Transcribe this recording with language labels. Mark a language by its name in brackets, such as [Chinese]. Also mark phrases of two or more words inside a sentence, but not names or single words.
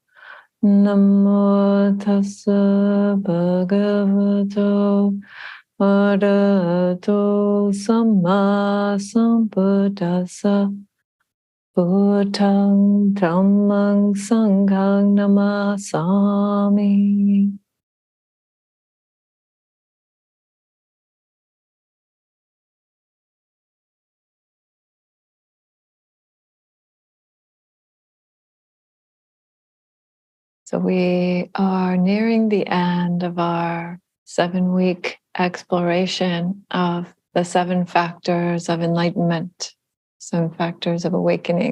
[Pali] Namo tassa bhagavato arahato samma sambuddhassa. Buddhang dhammang sanghang namasami. [English] So we are nearing the end of our 7-week exploration of the 7 factors of enlightenment, 7 factors of awakening.